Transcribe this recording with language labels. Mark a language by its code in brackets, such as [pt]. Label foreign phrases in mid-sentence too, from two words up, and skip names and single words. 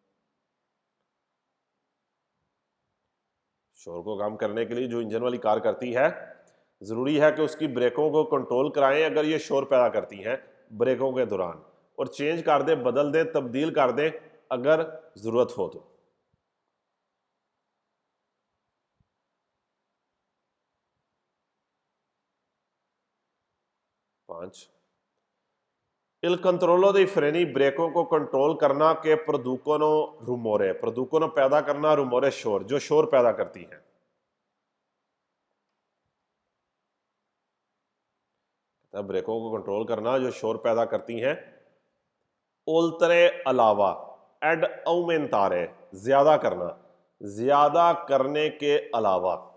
[hi] शोर को कम करने के लिए जो इंजन वाली कार करती है जरूरी है कि उसकी ब्रेकों को कंट्रोल कराएं अगर ये शोर पैदा करती हैं ब्रेकों के दौरान, और चेंज कर दें, बदल दें, तब्दील कर दें अगर जरूरत हो तो। 5, [it] il controllo dei freni [hi] ब्रेकों को कंट्रोल करना [it] che producono rumore, [hi] producono पैदा करना, rumore शोर, जो शोर पैदा करती हैं। ब्रेकों को कंट्रोल करना जो शोर पैदा करती हैं। oltre अलावा, [it] ad aumentare, [hi] ज्यादा करना, ज्यादा करने के अलावा।